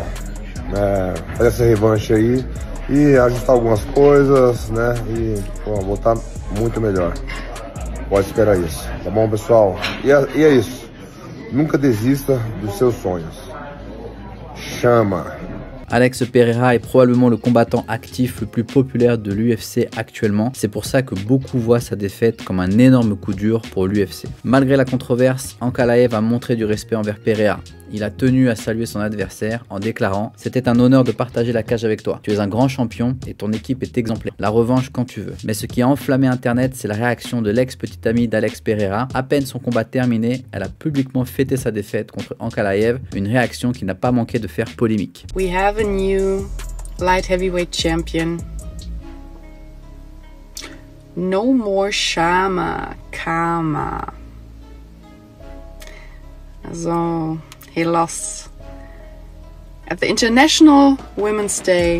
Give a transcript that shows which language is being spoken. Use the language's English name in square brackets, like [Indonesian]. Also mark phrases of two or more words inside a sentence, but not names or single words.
[Portuguese] Fazer essa revanche aí e ajustar algumas coisas, né? E voltar muito melhor. Pode esperar isso, tá bom, pessoal? E é isso. Nunca desista dos seus sonhos. Chama! [French] Alex Pereira est probablement le combattant actif le plus populaire de l'UFC actuellement. C'est pour ça que beaucoup voient sa défaite comme un énorme coup dur pour l'UFC. Malgré la controverse, Ankalaev a montré du respect envers Pereira. il a tenu à saluer son adversaire en déclarant « C'était un honneur de partager la cage avec toi. Tu es un grand champion et ton équipe est exemplaire. La revanche quand tu veux. » Mais ce qui a enflammé internet, c'est la réaction de l'ex-petite amie d'Alex Pereira. À peine son combat terminé, elle a publiquement fêté sa défaite contre Ankalaev, une réaction qui n'a pas manqué de faire polémique. [English] We have a new light heavyweight champion. No more Shama, Kama. So, he lost at the International Women's Day.